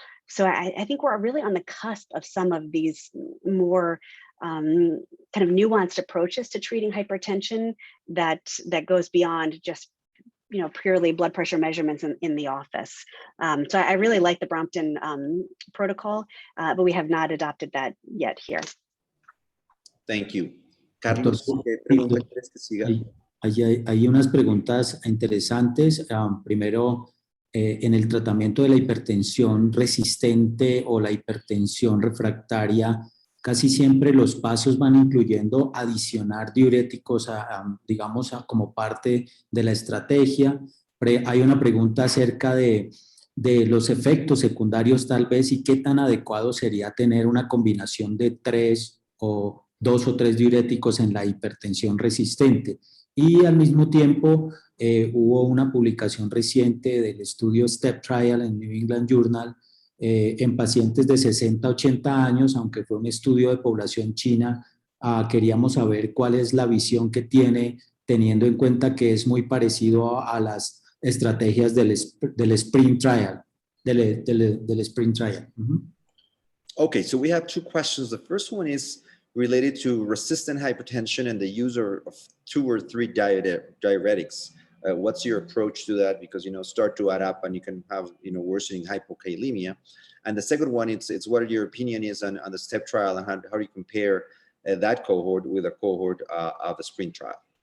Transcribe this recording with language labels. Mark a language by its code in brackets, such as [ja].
[en] So I think we're really on the cusp of some of these more kind of nuanced approaches to treating hypertension that goes beyond just purely blood pressure measurements in the office. So I really like the Brompton protocol, but we have not adopted that yet here. Thank you. [es] Carlos, ¿qué pregunta quieres que siga? Hay unas preguntas interesantes. Primero, en el tratamiento de la hipertensión resistente o la hipertensión refractaria, casi siempre los pasos van incluyendo adicionar diuréticos, digamos, como parte de la estrategia. Hay una pregunta acerca de los efectos secundarios tal vez y qué tan adecuado sería tener una combinación de 2 o 3 diuréticos en la hipertensión resistente. Y al mismo tiempo hubo una publicación reciente del estudio STEP Trial en New England Journal en pacientes de 60 a 80 años, aunque fue un estudio de población china. Queríamos saber cuál es la visión que tiene, teniendo en cuenta que es muy parecido a las estrategias del Sprint Trial. Del Sprint Trial. [en] Okay, so we have two questions. The first one is related to resistant hypertension and the use of 2 or 3 diuretics. What's your approach to that? Because, start to add up and you can have, worsening hypokalemia. And the second one, it's what your opinion is on the STEP trial and how do you compare that cohort with a cohort of the Sprint trial?